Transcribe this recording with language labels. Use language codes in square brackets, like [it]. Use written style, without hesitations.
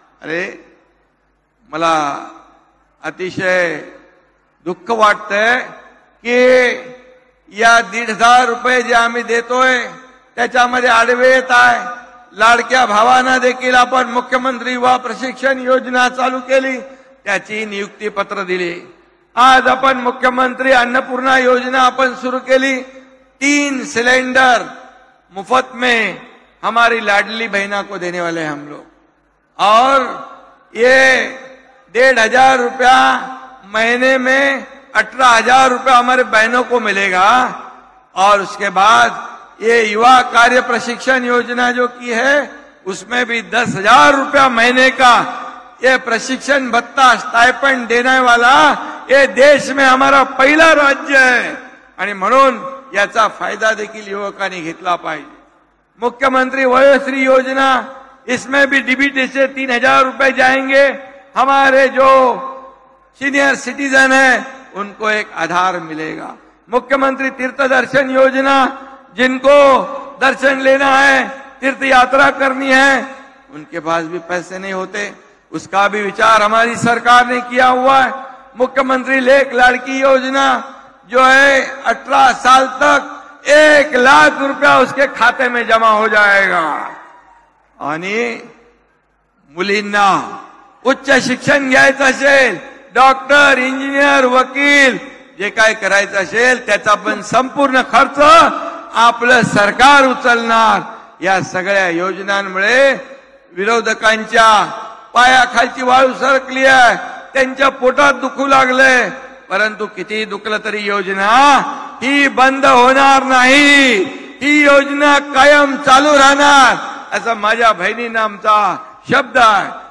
[mr] अरे मला अतिशय दुःख वाटतंय की या 1,500 रुपये जे आम्ही देतोय त्याच्यामध्ये आडवे येत आहे। लाडक्या भावांना देखील आपण मुख्यमंत्री युवा प्रशिक्षण योजना चालू केली, त्याची नियुक्ती पत्र दिली। [hi] आज अपन मुख्यमंत्री अन्नपूर्णा योजना अपन शुरू [mr] केली, [hi] 3 सिलेंडर मुफ्त में हमारी लाडली बहना को देने वाले हम लोग। और ये 1,500 रुपया महीने में 18,000 रुपया हमारे बहनों को मिलेगा। और उसके बाद ये युवा कार्य प्रशिक्षण योजना जो की है उसमें भी 10,000 रुपया महीने का ये प्रशिक्षण भत्ता स्टाइपेंड देने वाला ये देश में हमारा पहिला राज्य है। [mr] आणि म्हणून याचा फायदा देखील युवकांनी घेतला पाहिजे। [hi] मुख्यमंत्री वयोश्री योजना, इसमें भी डीबीटी से 3,000 रुपए जाएंगे। हमारे जो सीनियर सिटीजन है उनको एक आधार मिलेगा। मुख्यमंत्री तीर्थ दर्शन योजना, जिनको दर्शन लेना है, तीर्थ यात्रा करनी है, उनके पास भी पैसे नहीं होते, उसका भी विचार हमारी सरकार ने किया हुआ है। मुख्यमंत्री लेख लाड़की योजना जो है 18 साल तक 1 लाख रुपया उसके खाते में जमा हो जाएगा। [mr] आणि मुलींना उच्च शिक्षण घ्यायचं असेल, डॉक्टर, इंजिनियर, वकील जे काय करायचं असेल त्याचा पण संपूर्ण खर्च आपलं सरकार उचलणार। या सगळ्या योजनांमुळे विरोधकांच्या पायाखालची वाळू सरकली आहे, त्यांच्या पोटात दुखू लागले, परंतु किती दुखलं तरी योजना ही बंद होणार नाही, ही योजना कायम चालू राहणार असं माझ्या बहिणींना आमचा शब्द आहे।